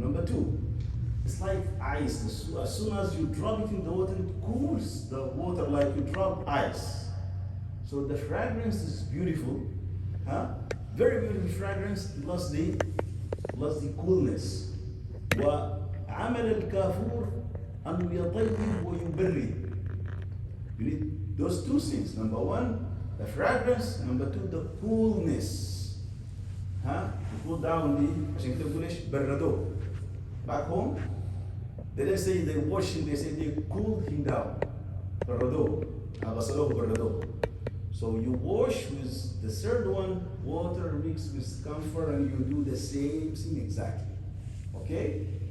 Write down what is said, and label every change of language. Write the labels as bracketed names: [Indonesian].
[English] Number two, it's like ice. As soon as you drop it in the water, it cools the water like you drop ice. So the fragrance is beautiful, very beautiful fragrance plus the coolness. [Arabic] وعمل الكافور أن يطيب ويبرد. [English] You need those two things. Number one, the fragrance. Number two, the coolness. You cool down the, [Arabic] عشان كده بيقول إيش بردوه. [English] Back home, they didn't say they washed him, they say they cooled him down. [Arabic] بردوه. غسلوه بردوه. [English] So you wash with the third one, water mixed with camphor, and you do the same thing exactly. Okay?